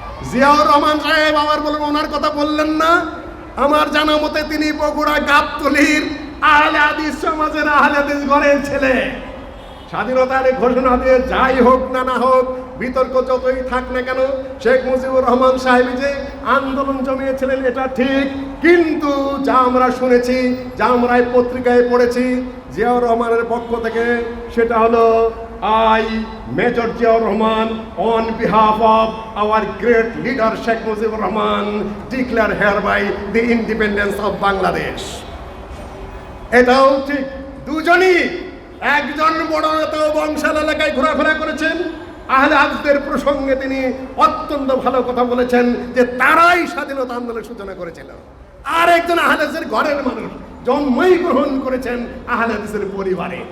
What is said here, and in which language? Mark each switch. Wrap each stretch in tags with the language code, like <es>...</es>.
<bn>জিয়াউর রহমান সাহেব আবার বলুন, ওনার কথা বললেন না? আমার জানা মতে তিনি বগুড়া গাবতলীর আহলে হাদিস সমাজের আহলে হাদিস ঘরের ছেলে। স্বাধীনতার ঘোষণা দিয়ে যাই হোক না না হোক, বিতর্ক যতই থাক না কেন, শেখ মুজিবুর রহমান সাহেব যে আন্দোলন জমিয়েছিলেন এটা ঠিক। কিন্তু যা আমরা শুনেছি, যা আমরা এই পত্রিকায় পড়েছি জিয়াউর রহমানের পক্ষ থেকে, সেটা হলো</bn> <en>I, Major Ziaur Rahman, on behalf of our great leader Sheikh Mujibur Rahman, declare hereby the independence of Bangladesh.</en> <bn>এটাও ঠিক। দুজনই, একজন বড় নেতা বংশাল এলাকায় ঘোরাফেরা করেছেন, আহলে হাদিসদের প্রসঙ্গে তিনি অত্যন্ত ভালো কথা বলেছেন যে তারাই স্বাধীনতা আন্দোলনের সূচনা করেছিল। আর একজন আহলে হাদিসের ঘরের মানুষ, জন্মই গ্রহণ করেছেন আহলে হাদিসের পরিবারে।</bn>